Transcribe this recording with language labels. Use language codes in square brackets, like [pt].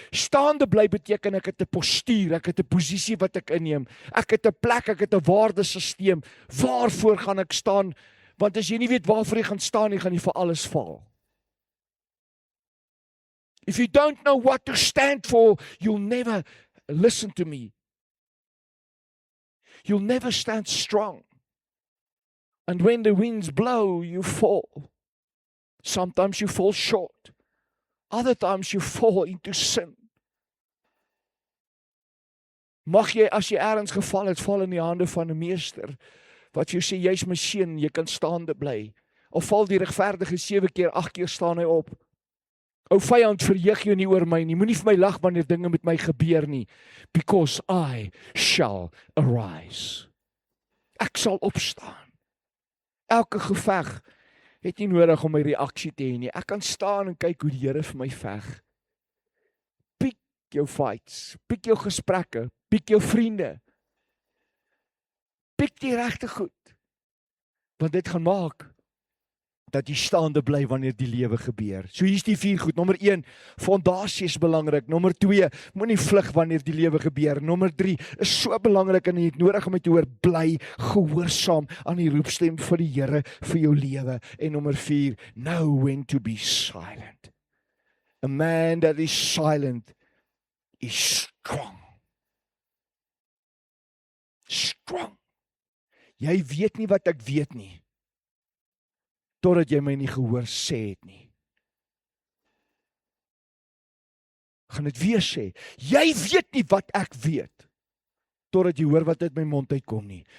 [af] Staande bly beteken ek het 'n postuur, ek het 'n posisie wat ek inneem. Ek het 'n plek, ek het 'n waardesisteem. Waarvoor gaan ek staan? Want as jy nie weet waarvoor jy gaan staan nie, gaan jy vir alles val. [en] If you don't know what to stand for, you'll never, listen to me, you'll never stand strong. And when the winds blow, you fall. Sometimes you fall short. Other times you fall into sin. [af] Mag jy, as jy ergens geval het, val in die hande van 'n meester, wat jou sê, jy's my seun, jy kan staande bly. Al val die regverdige 7 keer, 8 keer staan hy op. O vyand, verheug jou nie oor my nie. Moenie vir my lag wanneer dinge met my gebeur nie. [en] Because I shall arise. [af] Ek sal opstaan. Elke geveg het nie nodig om my reaksie te hê nie. Ek kan staan en kyk hoe die Here vir my veg. Piek jou fights, piek jou gesprekke, piek jou vriende. Piek die regte goed. Want dit gaan maak dat jy staande bly wanneer die lewe gebeur. So hier's die 4 goed. Nommer 1, fondasie is belangrik. Nommer 2, moenie vlug wanneer die lewe gebeur. Nommer 3, is so belangrik en jy het nodig om te hoor, bly gehoorsaam aan die roepstem van die Here vir jou lewe. En nommer 4, [en] know when to be silent. A man that is silent is strong. Strong. [af] Jy weet nie wat ek weet nie, totdat jy my nie gehoor sê het nie. Gaan dit weer sê, jy weet nie wat ek weet, totdat jy hoor wat uit my mond uitkom nie.